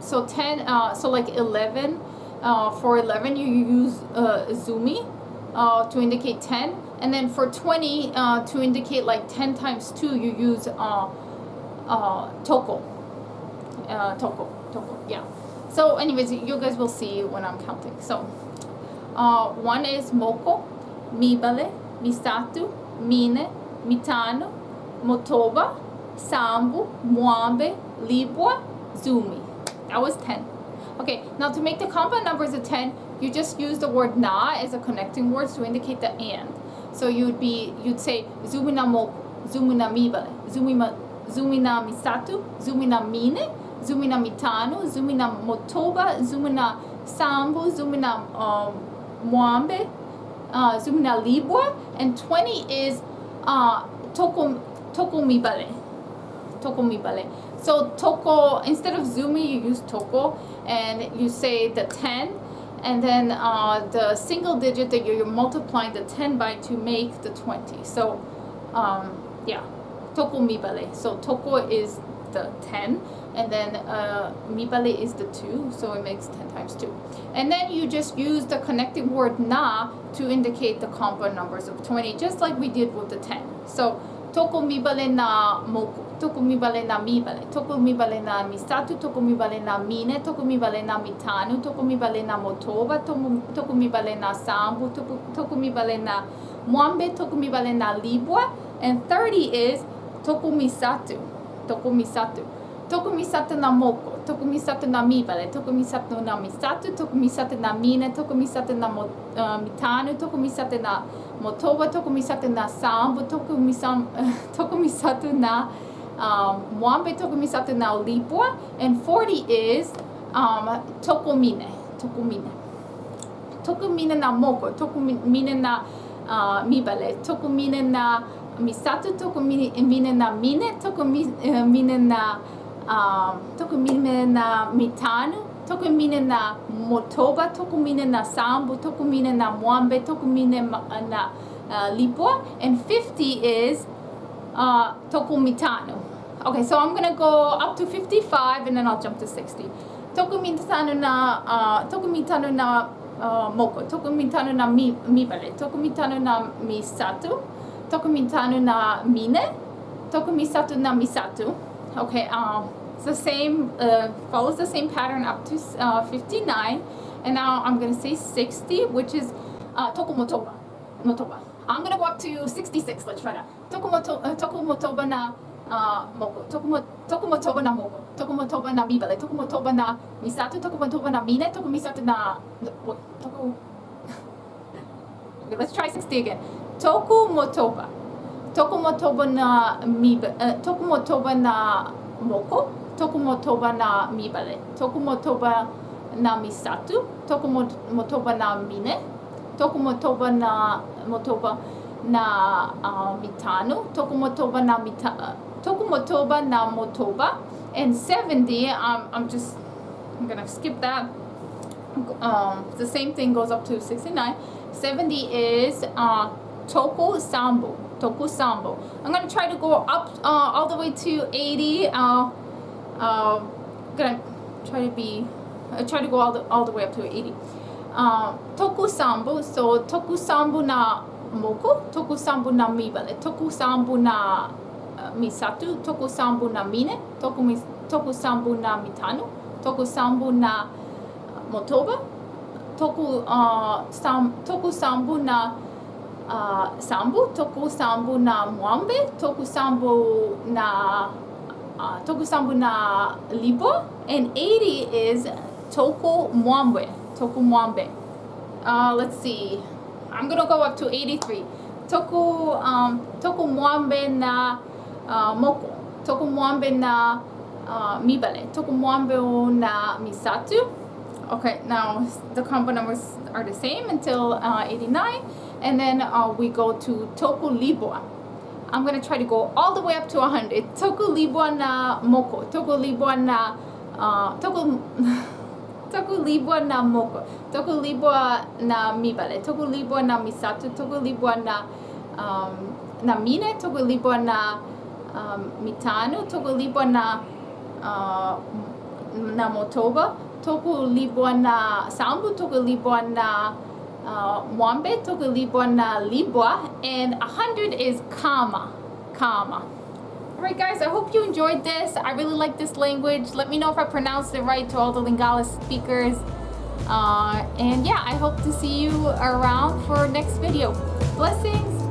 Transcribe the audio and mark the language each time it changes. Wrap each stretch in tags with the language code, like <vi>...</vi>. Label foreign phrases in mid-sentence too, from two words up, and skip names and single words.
<en>So 10, so like 11, for 11 you use zumi to indicate 10. And then for 20, to indicate like 10 times 2, you use toko. Toko, yeah. So anyways, you guys will see when I'm counting. So 1 is</en> <ln>moko, mibale, misatu, mine, mitano, motoba, sambu, mwambe, libwa, zumi.</ln> <en>That was 10. Okay, now to make the compound numbers of 10, you just use the word na as a connecting word to indicate the and. So you'd say</en> <ln>zumina moko, zumina mibale, zumina misatu, zumina mine, zumina mitano, zumina motoba, zumina sambu, zumina mwambe, zumina libwa,</ln> <en>and 20 is</en> <ln>toko mibale. Toko mibale.</ln> <en>So toko, instead of zumi, you use toko, and you say the 10 and then the single digit that you're multiplying the 10 by to make the 20. So yeah,</en> <ln>toko mibale.</ln> <en>So toko is the 10, and then mibale is the 2, so it makes 10 times 2. And then you just use the connecting word na to indicate the compound numbers of 20, just like we did with the 10.</en> <ln>So toko mibale na moko, toko mibale na mibale, toko mibale na misatu, toko mibale na mine, toko mibale na mitanu, toko mibale na motoba, toko mibale na sambu, toko mibale na mwambe, toko mibale na libwa,</ln> <en>and 30 is</en> <ln>toko misatu, toko misatu. Toko misatu na moko, toko misatu na mibale, toko misatu na misatu, toko misatu na mine, toko misatu na mitanu, toko misatu na motoba, toko misatu na sambu, toko misatu na mwambe, toko misatu na libwa,</ln> <en>and 40 is</en> <ln>toko mine, toko mine. Toko mine na moko, toko mine na mibale, toko mine na misatu, toko mine na mine, toko mine na toko mine na mitanu, toko mine na motoba, toko mine na sambu, toko mine na mwambe, toko mine na libwa,</ln> <en>and 50 is</en> <ln>toko mitanu.</ln> <en>Okay, so I'm gonna go up to 55 and then I'll jump to 60.</en> <ln>Toko mitanu na moko, toko mitanu na mibale, toko mitanu na misatu, toko mitanu na mine, toko misatu na misatu.</ln> <en>Okay, it's the same, follows the same pattern up to 59, and now I'm gonna say 60, which is</en> <ln>toko motoba.</ln> <en>I'm gonna go up to 66. Let's try that.</en> <ln>Toko motoba na moko, toko motoba na moko, toko motoba na mibale, toko motoba na misatu, toko motoba na mine, toko misatu na toko.</ln> <en>Okay, let's try 60 again.</en> <ln>Toko motoba na toko motoba na moko, toko motoba na mibale, toko motoba na misatu, toko motoba na mine, toko motoba na mitanu, toko motoba na motoba,</ln> <en>and 70. I'm gonna skip that. The same thing goes up to 69. 70 is</en> <ln>toko sambo.</ln> <en>I'm gonna try to go up all the way to 80. Gonna try to go all the way up to 80.</en> <ln>Toku sambu, so toku sambu na moko, toku sambu na mibale, toku sambu na misatu, toku sambu na mine, toku sambu na mitanu, toku sambu na motoba, toku sambu na sambu, toku sambu na mwambe, toku sambu na libo,</ln> <en>and 80 is</en> <ln>toku mwambe.</ln> <en>Let's see. I'm gonna go up to 83.</en> <ln>Toku mwambe na moko, toku mwambe na mibale, toku mwambe na misatu.</ln> <en>Okay, now the combo numbers are the same until 89, and then we go to</en> <ln>toku libwa.</ln> <en>I'm gonna try to go all the way up to 100.</en> <ln>Toku libwa na moko, toku libwa na toku libwa na moko, toku libwa na mibale, toku libwa na misatu, toku libwa na mine, toku libwa na mitanu, toku libwa na motoba, toku libwa na sambu, toku libwa na mwambe, toku libwa na libwa,</ln> <en>and 100 is kama. Alright guys, I hope you enjoyed this. I really like this language. Let me know if I pronounced it right to all the Lingala speakers. And yeah, I hope to see you around for next video.</en>